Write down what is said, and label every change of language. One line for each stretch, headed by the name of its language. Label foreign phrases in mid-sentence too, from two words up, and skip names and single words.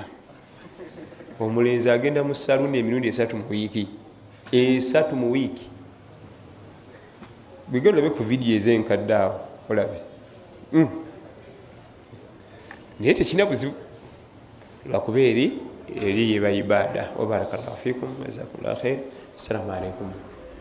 Ganda: Omulenzi agenda mu saluni emirundi 3 mu wiiki, 3 mu wiiki. Bwegenda olabe ku vidiyo ez'enkadde awo olabe. Naye tekina buzibu lwakuba eri yeba ibada.
Arabic: وبارك الله فيكم وجزاكم الله خيرا. السلام عليكم.